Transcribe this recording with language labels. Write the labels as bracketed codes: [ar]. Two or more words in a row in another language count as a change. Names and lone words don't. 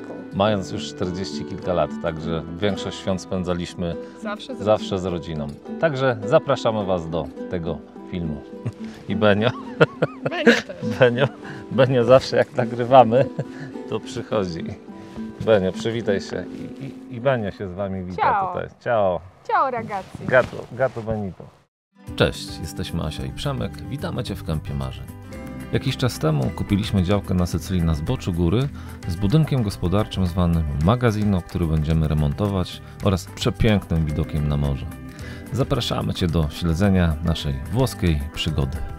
[pl] Mając już 40 kilka lat, także większość świąt spędzaliśmy zawsze z rodziną. Także zapraszamy Was do tego filmu. I Benio. Benio też. Benio zawsze jak nagrywamy, to przychodzi. Benio, przywitaj się. I Benio się z Wami wita. Ciao. Tutaj. Ciao. [it] Ciao ragazzi. [pl] Gato Benito. Cześć, jesteśmy Asia i Przemek. Witamy Cię w Kępie Marzeń. Jakiś czas temu kupiliśmy działkę na Sycylii na zboczu góry z budynkiem gospodarczym zwanym Magazino, który będziemy remontować, oraz przepięknym widokiem na morze. Zapraszamy Cię do śledzenia naszej włoskiej przygody.